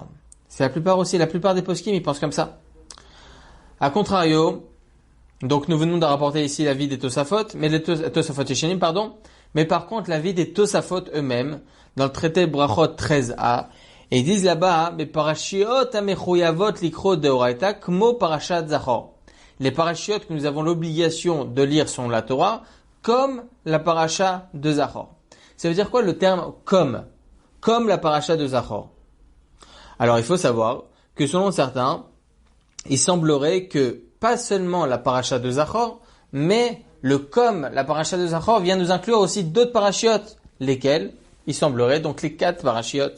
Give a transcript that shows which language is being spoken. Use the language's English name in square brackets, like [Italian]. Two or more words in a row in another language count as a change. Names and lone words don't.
[French] C'est la plupart des poskim, ils pensent comme ça. A contrario, donc nous venons de rapporter ici l'avis des Tosafot, mais par contre l'avis des Tosafot eux-mêmes, dans le traité Brachot 13a, et ils disent là-bas, mais [Hebrew] פרשיות המחויבות לקרוא דאורייתא כמו פרשת זכור. [French] Les parachiotes que nous avons l'obligation de lire sont la Torah, comme la paracha de Zachor. Ça veut dire quoi le terme comme la paracha de Zachor? Alors il faut savoir que selon certains, il semblerait que pas seulement la paracha de Zachor, mais la paracha de Zachor vient nous inclure aussi d'autres parachiotes, lesquels il semblerait donc les 4 parachiotes.